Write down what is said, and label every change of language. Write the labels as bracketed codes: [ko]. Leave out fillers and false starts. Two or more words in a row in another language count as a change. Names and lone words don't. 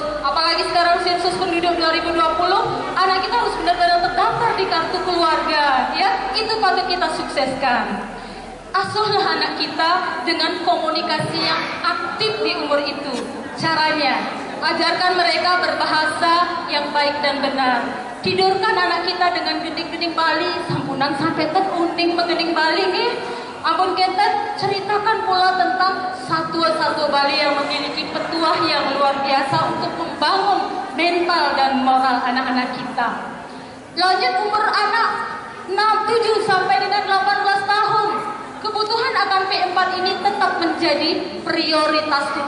[id] Apalagi sekarang sensus penduduk 2020, anak kita harus benar-benar terdaftar di kartu keluarga, ya. Itu patut kita sukseskan. Asuhlah anak kita dengan komunikasi yang aktif di umur itu. Caranya, ajarkan mereka berbahasa yang baik dan benar. Tidurkan anak kita dengan gending-gending Bali, [ban] sampunan sampai uning mengending Bali nih. [id] Ampun kita ceritakan pula tentang satwa-satwa Bali yang memiliki petuah yang luar biasa untuk membangun mental dan moral anak-anak kita. Lanjut umur anak 7 sampai dengan 18 tahun. Kebutuhan akan P4 ini tetap menjadi prioritas utama.